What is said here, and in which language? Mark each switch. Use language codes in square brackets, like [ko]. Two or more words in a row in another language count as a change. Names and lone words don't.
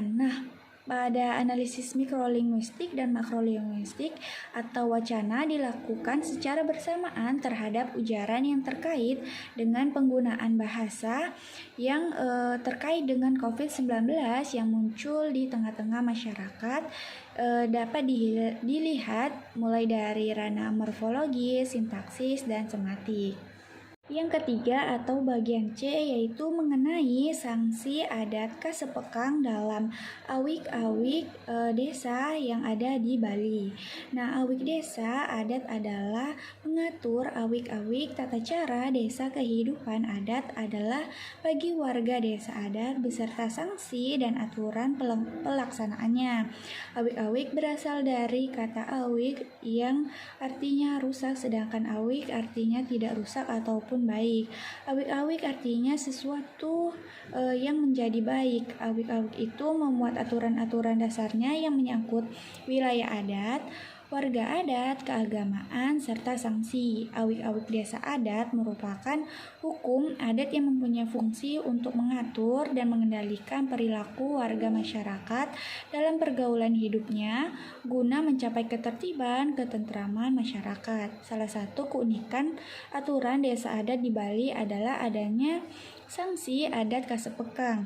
[id] Nah, pada analisis mikrolinguistik dan makrolinguistik atau wacana dilakukan secara bersamaan terhadap ujaran yang terkait dengan penggunaan bahasa yang terkait dengan COVID-19 yang muncul di tengah-tengah masyarakat dapat dilihat mulai dari ranah morfologi, sintaksis, dan sematik. Yang ketiga atau bagian C yaitu mengenai sanksi adat Kasepekang dalam awik-awik desa yang ada di Bali. Nah, awik desa adat adalah mengatur awik-awik tata cara desa kehidupan adat adalah bagi warga desa adat beserta sanksi dan aturan pelaksanaannya. Awik-awik berasal dari kata awik yang artinya rusak, sedangkan awik artinya tidak rusak ataupun baik. Awik-awik artinya sesuatu yang menjadi baik. Awik-awik itu memuat aturan-aturan dasarnya yang menyangkut wilayah adat, warga adat, keagamaan, serta sanksi. Awik-awik desa adat merupakan hukum adat yang mempunyai fungsi untuk mengatur dan mengendalikan perilaku warga masyarakat dalam pergaulan hidupnya guna mencapai ketertiban, ketentraman masyarakat. Salah satu keunikan aturan desa adat di Bali adalah adanya sanksi adat Kasepekang.